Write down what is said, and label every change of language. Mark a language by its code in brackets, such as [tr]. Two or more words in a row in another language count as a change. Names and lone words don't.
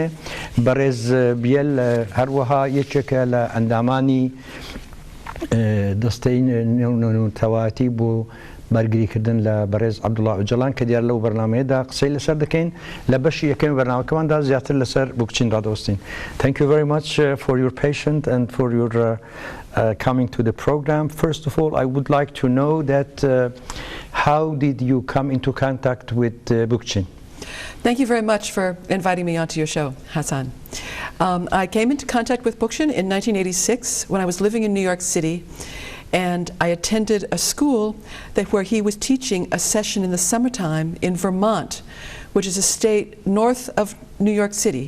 [ckb] بەڕێز بیل هەروەها یەکێکە لە ئەندامانی دەستەی نێونەتەواتی بۆ بەرگریکردن لە بەڕێز عەبدوڵڵا ئۆجەڵان کە دیار لەو بەرنامەیەدا قسەی لەسەر دەکەین لە بەشی یەکەمی بەرنامەکەماندا زیاتر لەسەر بوکچین ڕادەوەستین. [en] Thank you very much for your patience and for your coming to the program. First of all, I would like to know that how did you come into contact with BOOKCHIN? Thank you very much for inviting me onto your show, Hassan. I came into contact with BOOKCHIN in 1986 when I was living in New York City, and I attended a school where he was teaching a session in the summertime in Vermont, which is a state north of New York City.